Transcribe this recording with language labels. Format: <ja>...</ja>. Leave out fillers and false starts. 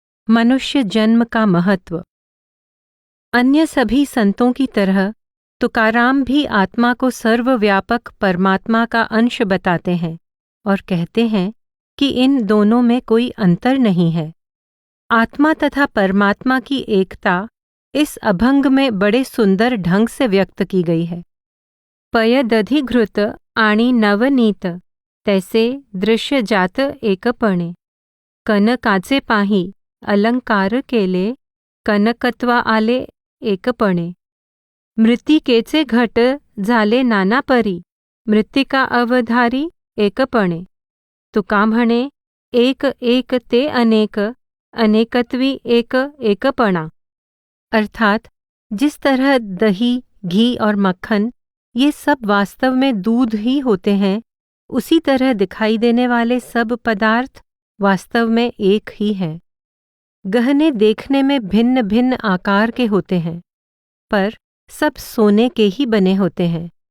<hi>मनुष्य जन्म का महत्व। अन्य सभी संतों की तरह तुकाराम भी आत्मा को सर्वव्यापक परमात्मा का अंश बताते हैं और कहते हैं कि इन दोनों में कोई अंतर नहीं है। आत्मा तथा परमात्मा की एकता इस अभंग में बड़े सुंदर ढंग से व्यक्त की गई है।</hi> <mr>पयदधिघृत आणि नवनीत तैसे दृश्य जात एकपणे, कनकाचे पाही अलंकार केले, कनकत्वा आले एकपणे, मृत्तिकेचे घट झाले नाना परी, मृत्तिका अवधारी एकपणे, तुका म्हणे एक एक ते अनेक, अनेकत्वी एक एकपणा।</mr> <hi>अर्थात जिस तरह दही, घी और मक्खन ये सब वास्तव में दूध ही होते हैं, उसी तरह दिखाई देने वाले सब पदार्थ वास्तव में एक ही हैं। गहने देखने में भिन्न भिन्न आकार के होते हैं, पर सब सोने के ही बने होते हैं।</hi>